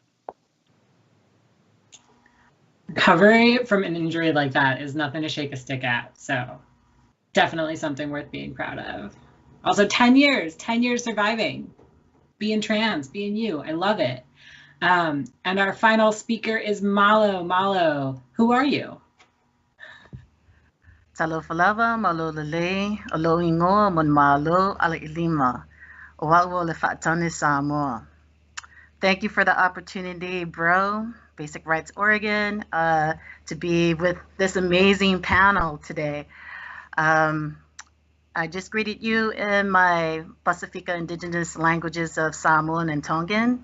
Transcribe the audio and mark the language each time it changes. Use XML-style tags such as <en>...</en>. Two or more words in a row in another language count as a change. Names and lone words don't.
<en>Recovery from an injury like that is nothing to shake a stick at, so definitely something worth being proud of. Also, 10 years surviving, being trans, being you. I love it. And our final speaker is Malo. Malo, who are you?</en> <sm>Talofalava, Malo Lele, Alo Ingo, Manumalo, Alexxis, Owawo Lefatane Samoa.</sm> <en>Thank you for the opportunity, bro, Basic Rights Oregon, to be with this amazing panel today. I just greeted you in my Pacifica indigenous languages of Samoan and Tongan.</en>